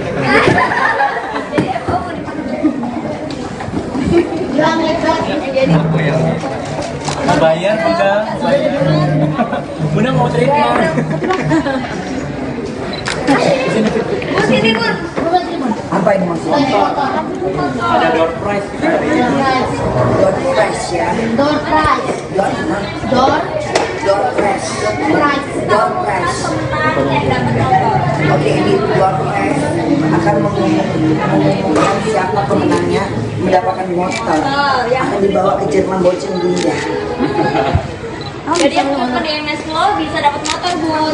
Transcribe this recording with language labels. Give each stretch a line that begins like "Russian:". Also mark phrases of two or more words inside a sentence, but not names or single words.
Indonesian: Bayar udah. Bunda mau treatment. Sini Bun. Apa ini maksudnya? Ada
English: door prize. Door prize ya. Door prize. Door prize. Door prize.
Indonesian: Oke, ini
English: door prize
Indonesian: akan mengumumkan siapa pemenangnya mendapatkan motor. Akan dibawa ke Jerman Bochen Bunda. Jadi yang telepon di MS Flow bisa dapat motor Bun.